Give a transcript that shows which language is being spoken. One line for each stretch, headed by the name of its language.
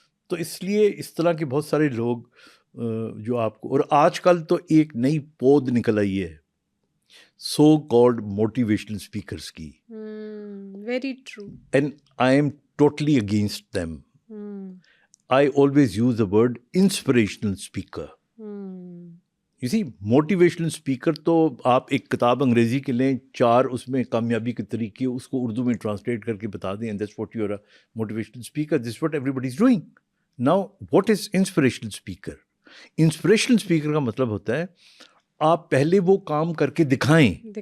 Urdu: تو اس لیے اس طرح کے بہت سارے لوگ جو آپ کو, اور آج کل تو ایک نئی پود نکل آئی ہے سو کالڈ موٹیویشنل اسپیکرس کی.
English: Very true. And I am totally against them. I always use the word inspirational speaker. You see,
Urdu: motivational speaker تو آپ ایک کتاب انگریزی کے لیں, 4 اس میں کامیابی کے طریقے, اس کو اردو میں ٹرانسلیٹ کر کے بتا دیں,
English: And that's what you are a motivational speaker. This what everybody is doing. Now what is inspirational speaker?
Urdu: Inspirational speaker کا مطلب ہوتا ہے آپ پہلے وہ کام کر کے دکھائیں.